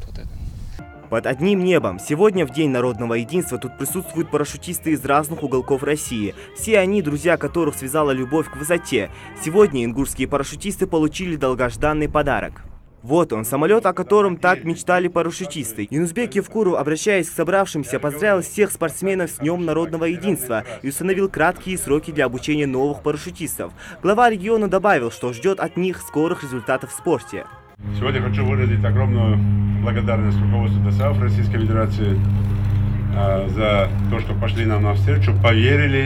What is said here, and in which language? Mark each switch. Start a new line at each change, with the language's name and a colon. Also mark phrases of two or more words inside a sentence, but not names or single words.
Russian: Вот это. Под одним небом. Сегодня, в День народного единства, тут присутствуют парашютисты из разных уголков России. Все они, друзья которых связала любовь к высоте. Сегодня ингушские парашютисты получили долгожданный подарок. Вот он, самолет, о котором так мечтали парашютисты. Юнусбек Евкуров, обращаясь к собравшимся, поздравил всех спортсменов с Днем народного единства и установил краткие сроки для обучения новых парашютистов. Глава региона добавил, что ждет от них скорых результатов в спорте. Сегодня хочу выразить огромную благодарность руководству ДСАФ Российской Федерации за то, что пошли нам навстречу, поверили.